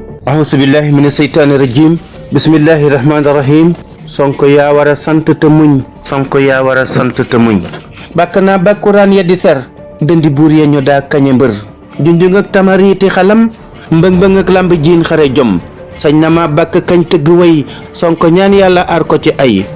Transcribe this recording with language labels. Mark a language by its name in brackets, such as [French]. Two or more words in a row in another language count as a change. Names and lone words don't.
[Arabic] أعوذ بالله من الشيطان الرجيم. بسم الله الرحمن الرحيم. [Wolof] Sonko yaa war a sant te muñ. Sonko yaa war a sant te muñ. Bàkk naa bàkkuraan ya di ser. Dëndi buur ya ñu daa kañe mbër. Junjung ak tamariiti xalam. Mbëng-mbëng ak lamb jiin xare jom. Sañ na ma bàkk kañ tëgg way. Sonko ñaan Yàlla aar ko ci ay.